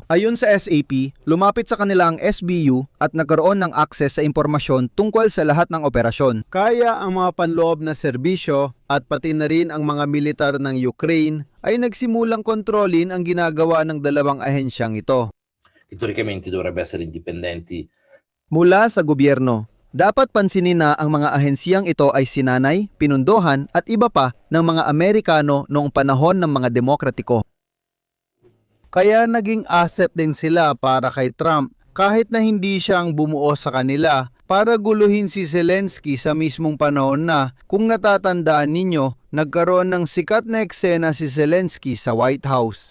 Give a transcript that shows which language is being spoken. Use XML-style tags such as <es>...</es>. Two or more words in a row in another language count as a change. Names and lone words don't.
<tl>Ayon sa SAP, lumapit sa kanila ang SBU at nagkaroon ng akses sa impormasyon tungkol sa lahat ng operasyon. Kaya ang mga panloob na serbisyo at pati na rin ang mga militar ng Ukraine ay nagsimulang kontrolin ang ginagawa ng dalawang ahensyang ito.</tl> <it>Che teoricamente dovrebbe essere indipendenti.</it> <tl>Mula sa gobyerno, dapat pansinin na ang mga ahensyang ito ay sinanay, pinundohan at iba pa ng mga Amerikano noong panahon ng mga demokratiko. Kaya naging asset din sila para kay Trump kahit na hindi siya ang bumuo sa kanila para guluhin si Zelensky sa mismong panahon na, kung natatandaan ninyo, nagkaroon ng sikat na eksena si Zelensky sa White House.</tl>